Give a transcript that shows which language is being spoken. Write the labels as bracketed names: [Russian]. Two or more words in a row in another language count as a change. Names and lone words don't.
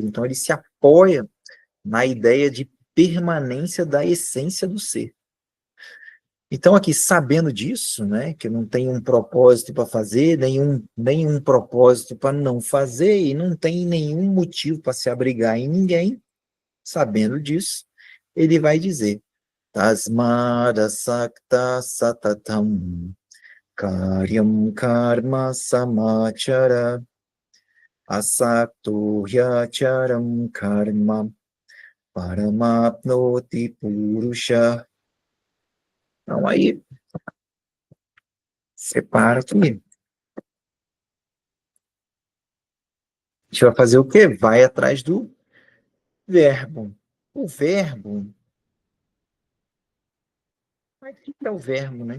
[Portuguese] Então ele se apoia na ideia de permanência da essência do ser. Então aqui, sabendo disso, né, que não tem um propósito para fazer, nenhum propósito para não fazer, e não tem nenhum motivo para se abrigar em ninguém, sabendo disso, ele vai dizer [Sanskrit] तस्मादसक्त सततं कार्यं कर्म समाचर असक्तो ह्याचरम् कर्म परमाप्नोति पुरुष. [Portuguese] Então, aí, separa aqui. A gente vai fazer o quê? Vai atrás do verbo. O verbo. Mas o que é o verbo, né?